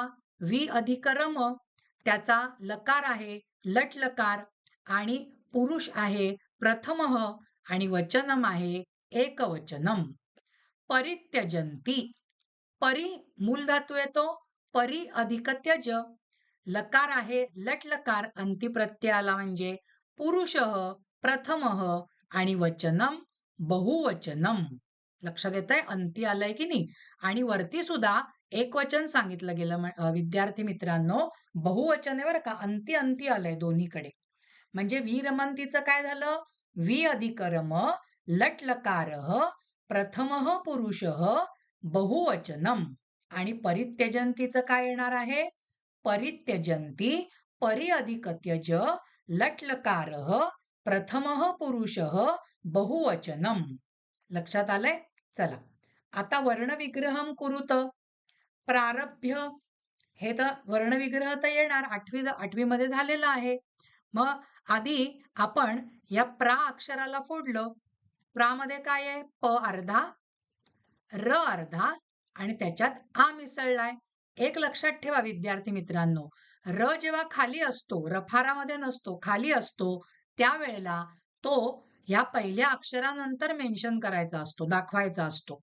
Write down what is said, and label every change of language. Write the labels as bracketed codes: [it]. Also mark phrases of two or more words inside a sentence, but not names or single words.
[mr] वि अधिक रम, त्याचा लकार आहे लट लकार आणि पुरुष आहे प्रथमः आणि वचनम आहे एकवचनम. परित्यजंती. परी मूल धातू येतो परी अधिक त्यज. लकार आहे लट लकार अंती प्रत्यय आला म्हणजे [sa] पुरुषः प्रथमः [mr] आणि वचनम बहुवचनम. लक्षात येतंय अंती आलंय की नाही. आणि वरती सुद्धा एक वचन सांगितलं गेलं विद्यार्थी मित्रांनो. बहुवचन आहे बरं का. अंती अंती आलंय दोन्हीकडे. म्हणजे विरमंतीचं काय झालं? [sa] वि अधिक रम लट लकारः प्रथमः पुरुषः बहुवचनम. [mr] आणि परित्यजंतीचं काय येणार आहे? [sa] परित्यजंती परि अधिक त्यज लट लकारः प्रथमः पुरुषः बहुवचनम. [mr] लक्षात आलंय? चला आता [sa] वर्णविग्रहम कुरुत. [mr] प्रारभ्य हे तर वर्णविग्रह तर येणार. आठवी मध्ये झालेलं आहे. मग आधी आपण या प्रा अक्षराला फोडलं. प्रा मध्ये काय आहे? प अर्धा, र अर्धा आणि त्याच्यात आ मिसळलाय. एक लक्षात ठेवा विद्यार्थी मित्रांनो. र जेव्हा खाली असतो, रफारामध्ये नसतो, खाली असतो, त्यावेळेला तो ह्या पहिल्या अक्षरानंतर मेन्शन करायचा असतो, दाखवायचा असतो.